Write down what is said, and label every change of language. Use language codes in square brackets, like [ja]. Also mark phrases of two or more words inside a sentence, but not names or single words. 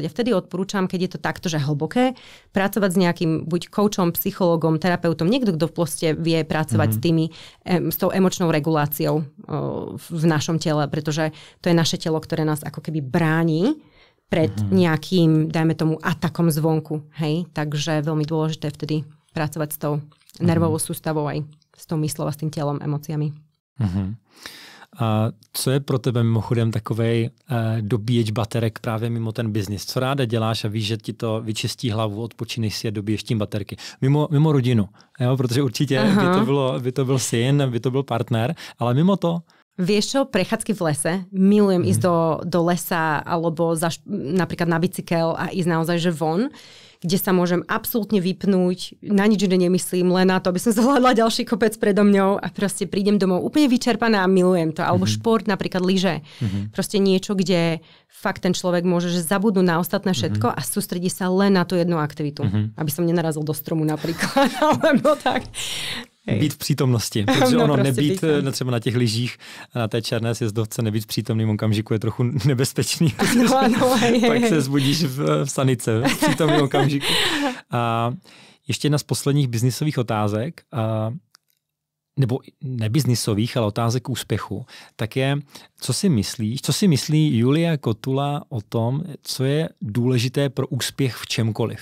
[sk] A vtedy odporúčam, keď je to takto, že hlboké, pracovať s nejakým buď koučom, psychologom, terapeutom, niekto, kto v poste vie pracovať s tou emočnou reguláciou v našom tele, pretože to je naše telo, ktoré nás ako keby bráni pred nejakým, dajme tomu, atakom zvonku. Hej? Takže veľmi dôležité vtedy pracovať s tou nervovou sústavou aj s tou myslou a s tým tělem, emóciami. [cs] A co je pro tebe mimochodem takovej dobíječ baterek právě mimo ten biznis? Co ráda děláš a víš, že ti to vyčistí hlavu, odpočíneš si a dobíješ tím baterky? Mimo rodinu, jo? Protože určitě by to byl syn, by to byl partner, ale mimo to? [sk] Vieš čo, prechádzky v lese, milujem ísť do lesa alebo napríklad na bicykel a ísť naozaj že von, kde sa môžem absolútne vypnúť, na nič nemyslím, len na to, aby som zvládla ďalší kopec predo mňou a proste prídem domov úplne vyčerpaná a milujem to. Alebo šport, napríklad lyže. Proste niečo, kde fakt ten človek môže že zabudnúť na ostatné všetko a sústredí sa len na tú jednu aktivitu. Aby som nenarazil do stromu napríklad, alebo tak. [cs] Být v přítomnosti, protože ono nebýt třeba na těch lyžích, na té černé sjezdovce, nebýt v přítomným okamžiku je trochu nebezpečný. Pak se zbudíš v sanice v přítomným okamžiku. A ještě jedna z posledních biznisových otázek, nebo nebiznisových, ale otázek k úspěchu, tak je, co si myslí Julia Kotula o tom, co je důležité pro úspěch v čemkoliv.